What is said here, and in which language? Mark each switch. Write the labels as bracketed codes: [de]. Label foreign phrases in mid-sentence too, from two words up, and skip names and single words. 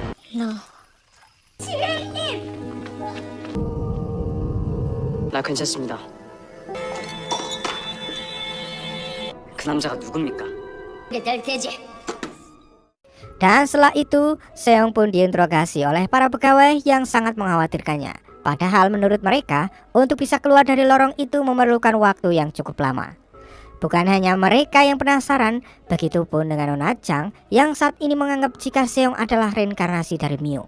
[ko] 너 나 괜찮습니다. 그 남자가 누굽니까? 될 테지. [id] Dan setelah itu, Seong pun diinterogasi oleh para pegawai yang sangat mengkhawatirkannya. Padahal menurut mereka, untuk bisa keluar dari lorong itu memerlukan waktu yang cukup lama. Bukan hanya mereka yang penasaran, begitupun dengan Nona Chang yang saat ini menganggap jika Seong adalah reinkarnasi dari Myung.